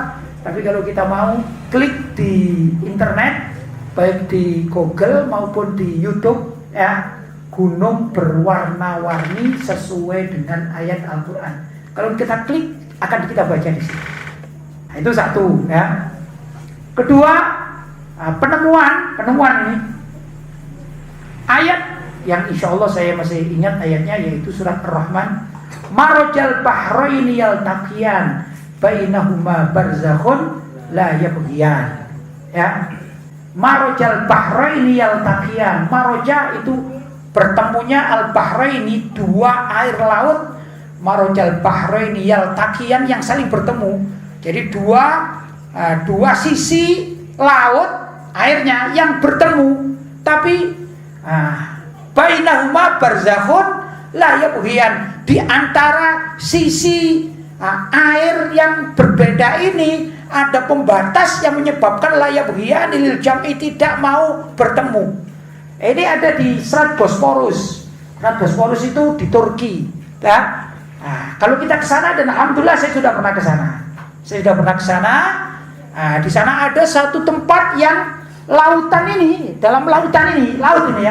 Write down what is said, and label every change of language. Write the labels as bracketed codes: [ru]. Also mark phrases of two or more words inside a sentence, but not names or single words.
[id] Tapi kalau kita mau klik di internet, baik di Google maupun di YouTube, ya, gunung berwarna-warni sesuai dengan ayat Al-Quran. Kalau kita klik, akan kita baca di sini. Nah, itu satu, ya. Kedua, penemuan ini ayat yang [ar] إن شاء الله [id] saya masih ingat ayatnya, yaitu surat Ar-Rahman. [ar] مرج البحرين يلتقيان بينهما برزخ لا يبغيان. [id] Ya. [ar] مرج البحرين يلتقيان. [id] Maraja itu bertemunya al-bahraini, dua air laut [ar] مرج البحرين يلتقيان, [id] yang saling bertemu. Jadi dua sisi laut airnya yang bertemu, tapi [ar] بينهما برزخ لا يبغيان, [id] di antara sisi air yang berbeda ini ada pembatas yang menyebabkan [ar] لا يبغيان للجمع, [id] tidak mau bertemu. Ini ada di Selat Bosporus. Selat Bosporus itu di Turki. Nah, kalau kita ke sana, dan alhamdulillah saya sudah pernah ke sana. Di sana ada satu tempat yang lautan ini, dalam lautan ini, laut ini ya.